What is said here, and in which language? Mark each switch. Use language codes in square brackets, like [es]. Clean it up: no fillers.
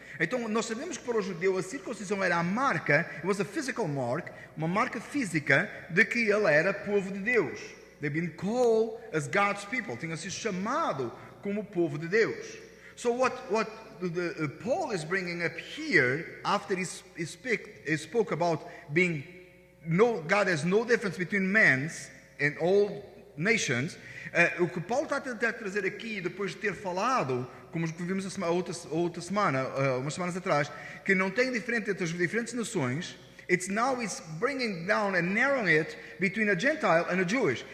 [pt] Então, nós sabemos que para o judeu a circuncisão era a marca, [en] it was a physical mark, [pt] uma marca física de que ele era povo de Deus. [en] They've been called as God's people. [pt] Tinham sido chamado como povo de Deus. [en] So what Paul is bringing up here, after he spoke about being God has no difference between men and all nations. [pt] O que Paulo está a tentar trazer aqui, depois de ter falado, como vimos outra semana, umas semanas atrás, que não tem diferença entre as diferentes nações, [en] it's bringing down and narrowing it between a Gentile and a Jewish.